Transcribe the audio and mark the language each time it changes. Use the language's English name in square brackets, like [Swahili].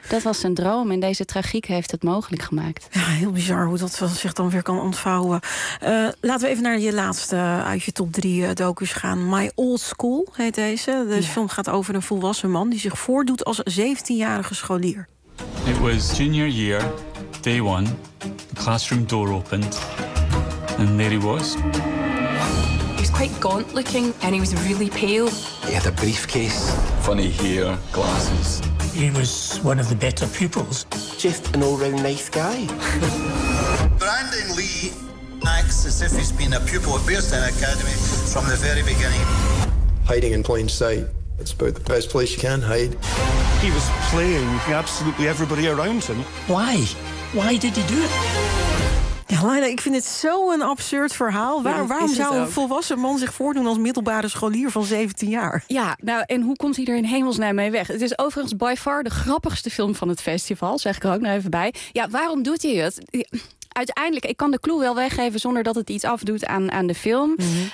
[Dutch] Dat was zijn droom en deze tragiek heeft het mogelijk gemaakt. Ja, heel bizar hoe dat zich dan weer kan ontvouwen. Laten we even naar je laatste uit je top 3 docus gaan. My Old School heet deze. Deze film gaat over een volwassen man die zich voordoet als 17-jarige scholier. [English] It was junior year, day 1. The classroom door opened. And there he was. Quite gaunt looking, and he was really pale. He had a briefcase, funny hair, glasses. He was one of the better pupils. Just an all-round nice guy. Brandon Lee acts as if he's been a pupil at Bearstown Academy from the very beginning. Hiding in plain sight, it's about the best place you can hide. He was playing absolutely everybody around him. Why? Why did he do it? [Dutch] Ja, Laila, ik vind het zo'n absurd verhaal. Waarom zou een volwassen man zich voordoen als middelbare scholier van 17 jaar? Ja, nou, en hoe komt hij er in hemelsnaam mee weg? Het is overigens by far de grappigste film van het festival, zeg ik er ook nog even bij. Ja, waarom doet hij het? Uiteindelijk, ik kan de clue wel weggeven zonder dat het iets afdoet aan de film. Mm-hmm.